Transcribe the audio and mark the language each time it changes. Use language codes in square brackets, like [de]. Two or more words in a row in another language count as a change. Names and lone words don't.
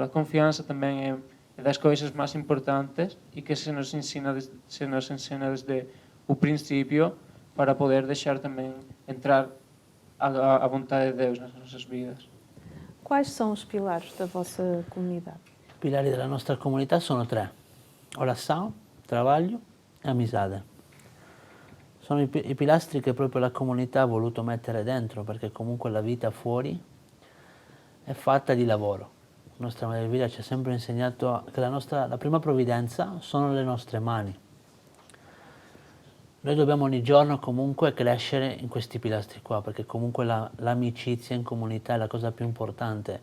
[pt] A confiança também é das coisas mais importantes e que se nos ensina desde o princípio, para poder deixar também entrar a vontade de Deus nas nossas vidas. Quais são os pilares da vossa comunidade? [it] I pilari della nostra comunità sono 3: [pt] oração, trabalho e amizade. [it] Sono i pilastri che proprio la comunità ha voluto mettere dentro, perché comunque la vita fuori è fatta di lavoro. La nostra Madre Elvira ci ha sempre insegnato che la prima provvidenza sono le nostre mani. Noi dobbiamo ogni giorno comunque crescere in questi pilastri qua, perché comunque l'amicizia in comunità è la cosa più importante.